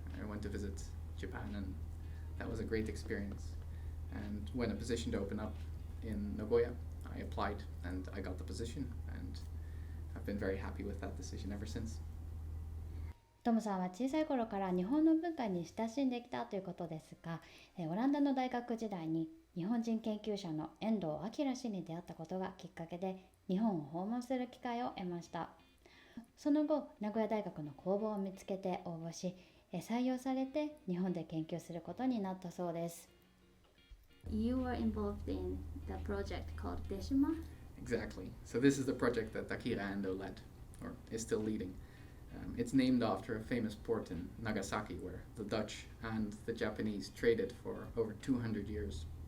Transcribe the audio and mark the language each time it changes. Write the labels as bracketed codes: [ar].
[en] I went to visit Japan, and that was a great experience. And when a position opened up in Nagoya, I applied and I got the position, and I've been very happy with that decision ever since. [ja] トムさんは小さい頃から日本の文化に親しんできたということですが、オランダの大学時代に日本人研究者の遠藤明氏に出会ったことがきっかけで日本を訪問する機会を得ました。その後、名古屋大学の公募を見つけて応募し、採用されて日本で研究することになったそうです。 [en] You were involved in the project called DESHIMA? Exactly. So this is the project that Akira Endo led, or is still leading. It's named after a famous port in Nagasaki where the Dutch and the Japanese traded for over 200 years.